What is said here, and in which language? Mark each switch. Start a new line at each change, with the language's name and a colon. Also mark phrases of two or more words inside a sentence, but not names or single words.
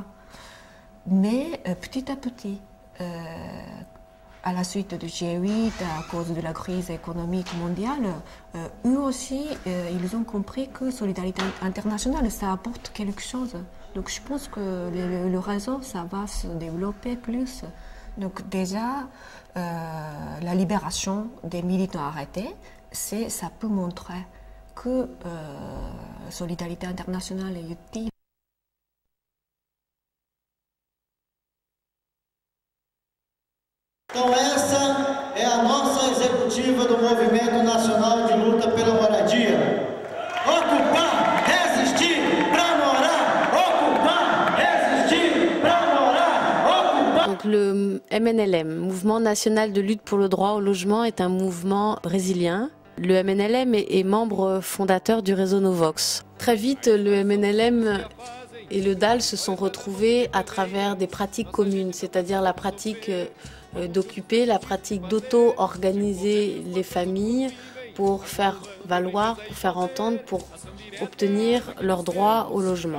French: Mais petit à petit, à la suite de G8, à cause de la crise économique mondiale, eux aussi, ils ont compris que solidarité internationale, ça apporte quelque chose. Donc, je pense que le réseau, ça va se développer plus. Donc, déjà, la libération des militants arrêtés, ça peut montrer que solidarité internationale est utile.
Portuguese: Então essa é a nossa executiva do Movimento Nacional de Luta pela Moradia. Ocupar, resistir, pra morar. Ocupar, resistir, pra morar. Ocupar.
French: Donc le MNLM, Mouvement National de Lutte pour le Droit au Logement, est un mouvement brésilien. Le MNLM est membre fondateur du réseau Novox. Très vite, le MNLM et le DAL se sont retrouvés à travers des pratiques communes, c'est-à-dire la pratique d'occuper, la pratique d'auto-organiser les familles pour faire valoir, pour faire entendre, pour obtenir leur droit au logement.